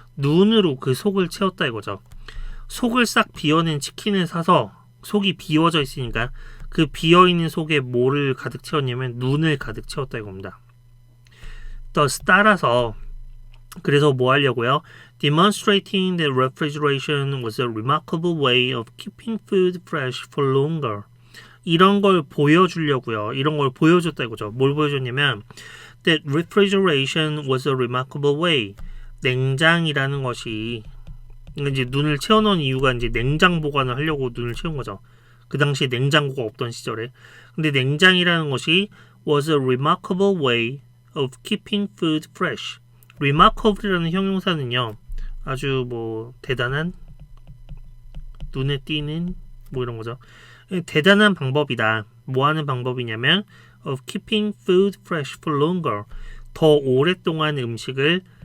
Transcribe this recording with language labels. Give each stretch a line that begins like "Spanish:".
Korean: 눈으로 그 속을 채웠다 이거죠. 속을 싹 비워낸 치킨을 사서 속이 비워져 있으니까 그 비어있는 속에 뭐를 가득 채웠냐면 눈을 가득 채웠다 이겁니다. thus 따라서 그래서 뭐 하려고요?
English: Demonstrating that refrigeration was a remarkable way of keeping food fresh for longer.
Korean: 이런 걸 보여주려고요. 이런 걸 보여줬다 이거죠. 뭘 보여줬냐면
English: that refrigeration was a remarkable way.
Korean: 냉장이라는 것이 이제 눈을 채워놓은 이유가 이제 냉장 보관을 하려고 눈을 채운 거죠. 그 당시에 냉장고가 없던 시절에. 근데 냉장이라는 것이
English: was a remarkable way of keeping food fresh.
Korean: remarkable이라는 형용사는요. 아주 뭐 대단한, 눈에 띄는 뭐 이런 거죠. 대단한 방법이다. 뭐 하는 방법이냐면
English: of keeping food fresh for longer.
Korean: 더 오랫동안 음식을